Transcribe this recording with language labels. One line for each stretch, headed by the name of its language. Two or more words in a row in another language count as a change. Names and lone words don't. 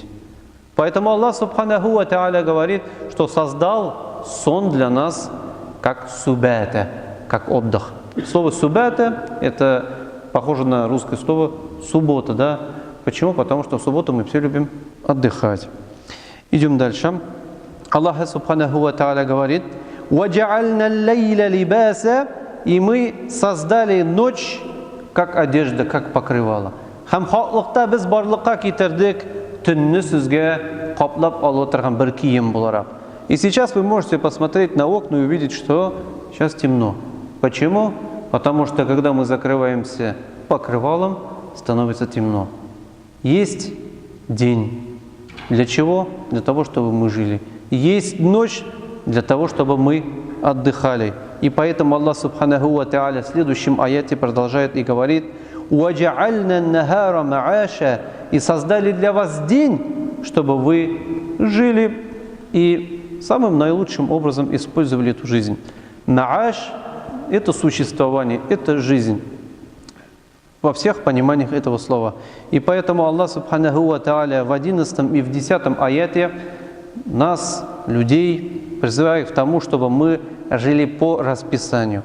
Russian: Поэтому
Arabic: الله سبحانه وتعالى
Russian: говорит, что создал сон для нас как субата, как отдых. Слово субата – это похоже на русское слово суббота, да? Почему? Потому что в субботу мы все любим отдыхать. Идем дальше.
Arabic: الله سبحانه وتعالى
Russian: говорит:
Arabic: «وجعلنا الليل لباسا»,
Russian: и мы создали ночь как одежда, как покрывало.
Tatar: Хам хаклыкта без барлыкка китердик, төнне сезгә каплап алып отырган бер кием буларак.
Russian: И сейчас вы можете посмотреть на окна и увидеть, что сейчас темно. Почему? Потому что когда мы закрываемся покрывалом, становится темно. Есть день. Для чего? Для того, чтобы мы жили. Есть ночь для того, чтобы мы отдыхали. И поэтому
Arabic: الله سبحانه وتعالى
Russian: в следующем аяте продолжает и говорит:
Arabic: «وجعلنا النهار معاشا»,
Russian: и создали для вас день, чтобы вы жили и самым наилучшим образом использовали эту жизнь. Ма'аш – это существование, это жизнь. Во всех пониманиях этого слова. И поэтому
Arabic: الله سبحانه وتعالى
Russian: в 11 и в 10 аяте нас, людей, призывает к тому, чтобы мы жили по расписанию.